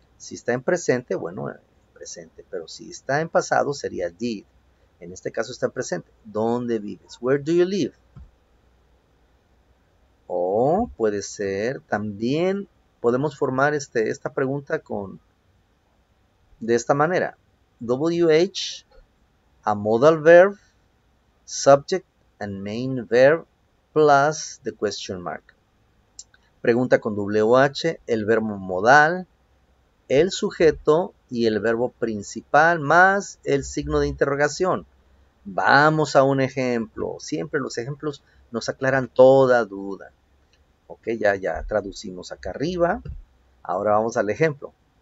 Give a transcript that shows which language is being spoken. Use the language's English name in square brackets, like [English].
[Spanish] Si está en presente, bueno, presente. Pero si está en pasado, sería did. En este caso está en presente. ¿Dónde vives? [English] Where do you live? [Spanish] O puede ser, también podemos formar esta pregunta de esta manera. [English] WH, a modal verb, subject and main verb, plus the question mark. [Spanish] Pregunta con WH, el verbo modal, el sujeto y el verbo principal, más el signo de interrogación. Vamos a un ejemplo. Siempre los ejemplos nos aclaran toda duda. Ok, ya traducimos acá arriba. Ahora vamos al ejemplo.